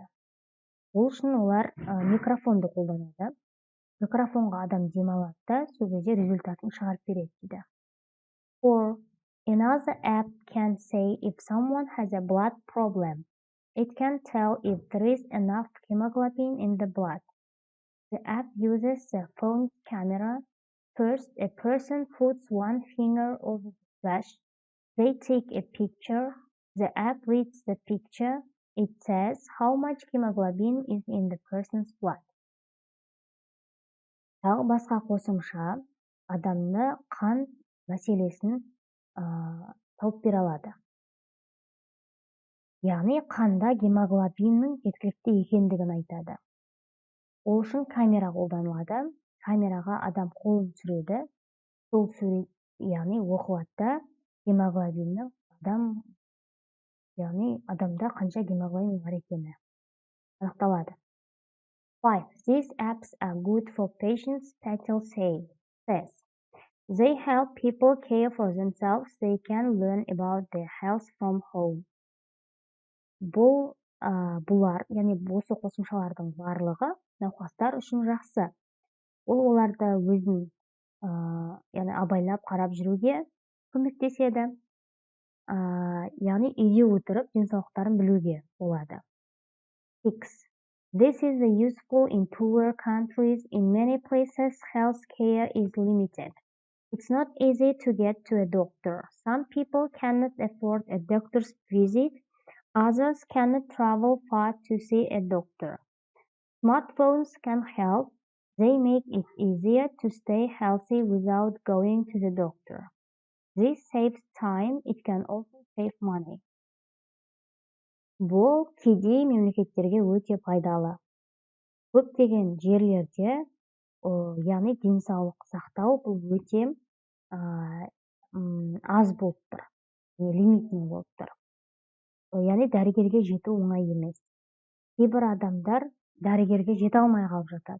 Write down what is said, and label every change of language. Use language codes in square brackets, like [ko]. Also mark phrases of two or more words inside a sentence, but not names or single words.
[kk] Ол үшін олар микрофонды қолданады. Микрофонға адам демалады да, сол кезде результатын шығарып береді дейді. 4. [en] Another app can say if someone has a blood problem. It can tell if there is enough hemoglobin in the blood. The app uses the phone's camera. First, a person puts one finger over the flash. They take a picture. The app reads the picture. It says how much hemoglobin is in the person's blood. [kk] Тағы басқа қосымша адамны қан мәселесін тауып бере алады. Яғни қанда гемоглобиннің жеткілікті екендігін айтады. Ол үшін камера қолданылады. Камераға адам қолын түсіреді. Сол сурет, яғни оқылады да гемоглобиннің адамда қанша гемоглобин бар екені анықталады. 5. [en] These apps are good for patients, Patel says. They help people care for themselves. They can learn about their health from home. [kk] Бұлар, яғни осы қосымшалардың барлығы науқастар үшін жақсы. Ол оларды өзін абайлап қарап жүруге көмектеседі. Яғни үйде отырып денсаулықтарын білуге болады. 6. [en] This is useful in poorer countries. In many places, health care is limited. It's not easy to get to a doctor. Some people cannot afford a doctor's visit. Others cannot travel far to see a doctor. Smartphones can help. They make it easier to stay healthy without going to the doctor. This saves time. It can also save money. [kk] Бұл кедей мемлекеттерге өте пайдалы. Көптеген жерлерде, яғни денсаулық сақтау бұл өте аз болып тұр. Лимитный болып тұр. Яғни дәрігерге жету оңай емес. Кейбір адамдар дәрігерге жете алмай қалып жатады.